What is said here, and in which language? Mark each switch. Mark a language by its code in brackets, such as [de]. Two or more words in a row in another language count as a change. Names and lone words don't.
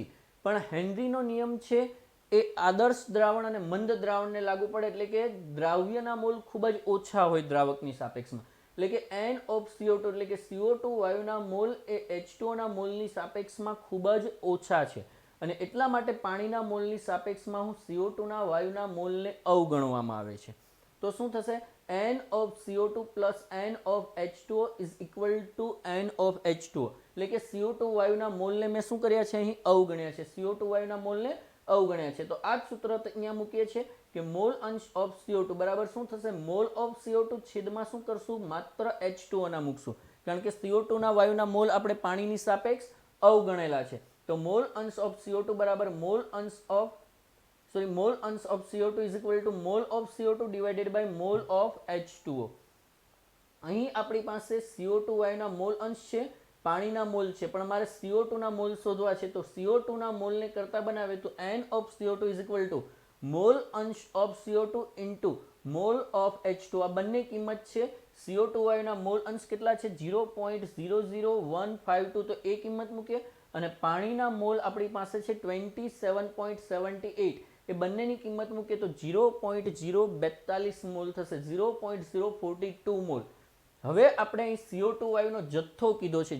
[gu] પણ હેનરીનો નિયમ છે એ આદર્શ દ્રાવણ અને મંદ દ્રાવણને લાગુ પડે, એટલે કે દ્રાવ્યના મોલ ખૂબ જ ઓછા હોય દ્રાવકની સાપેક્ષમાં. એટલે કે N ઓફ CO2 એટલે કે CO2 વાયુના મોલ એ H2O ના મોલની સાપેક્ષમાં ખૂબ જ ઓછા છે, અને એટલા માટે પાણીના મોલની સાપેક્ષમાં હું CO2 ના વાયુના મોલને અવગણવામાં આવે છે. તો શું થશે? [en] N of CO2 plus N of H2O is equal to N of H2O. [gu] એટલે કે CO2 વાયુના મોલને મેં શું કર્યા છે? અહીં અવગણ્યા છે. CO2 વાયુના મોલને અવગણ્યા છે. તો આ જ સૂત્ર અહીંયા મૂકીએ છીએ કે મોલ અંશ ઓફ CO2 બરાબર શું થશે? મોલ ઓફ CO2 છેદમાં શું કરશું? માત્ર H2O ના મૂકશું, કારણ કે CO2 ના વાયુના મોલ આપણે પાણીની સાપેક્ષ અવગણેલા છે. તો મોલ અંશ ઓફ CO2 બરાબર મોલ અંશ ઓફ CO2 [en] is equal to mole of CO2 divided by mole of H2O. [gu] અહીં આપણી પાસે CO2 વાયુના મોલ અંશ છે, પાણીના મોલ છે, પણ મારે CO2 ના મોલ શોધવા છે. તો CO2 ના મોલને કરતા બનાવે તો [en] N of CO2 is equal to [gu] મોલ અંશ [en] of CO2 into [gu] મોલ [en] of H2O. [gu] આ બંને કિંમત છે. CO2 વાયુના મોલ અંશ કેટલા છે? 0.00152. તો એ કિંમત મૂકીએ અને પાણીના મોલ આપણી પાસે છે 27.78. એ બંનેની કિંમત મૂકીએ તો 0.042 મોલ થશે. 0.042 મોલ. હવે આપણે અહીં CO2 વાયુનો જથ્થો કીધો છે.